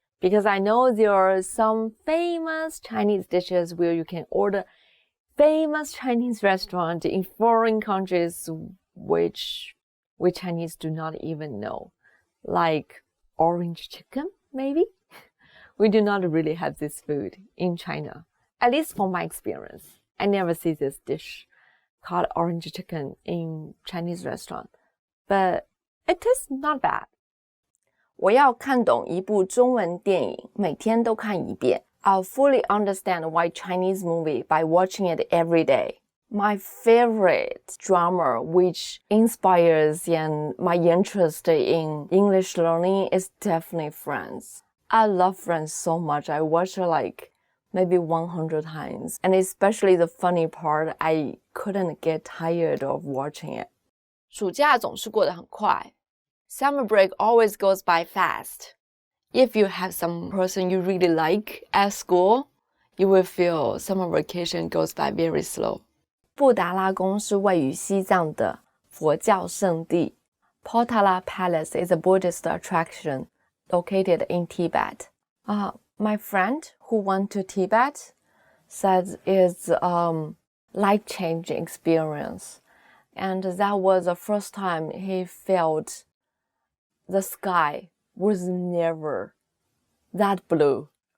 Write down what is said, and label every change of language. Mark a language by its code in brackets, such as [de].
[en] Because I know there are some famous Chinese dishes where you can order famous Chinese restaurants in foreign countries which we Chinese do not even know. Like orange chicken, maybe? We do not really have this food in China. At least from my experience. I never see this dish called orange chicken in Chinese restaurant. but it is not bad. [zh] 我要看懂一部中文电影，每天都看一遍。 [en] I'll fully understand one Chinese movie by watching it every day. My favorite drama which inspires and my interest in English learning is definitely Friends. I love Friends so much. I watched it like maybe 100 times. And especially the funny part, I couldn't get tired of watching it. [zh] 暑假总是过得很快。 [en] Summer break always goes by fast. If you have some person you really like at school, you will feel summer vacation goes by very slow. [zh] 布达拉宫是位于西藏的佛教圣地。 [en] Potala Palace is a Buddhist attraction located in Tibet. My friend who went to Tibet said it's life-changing experience. And that was the first time he felt the sky was never that blue.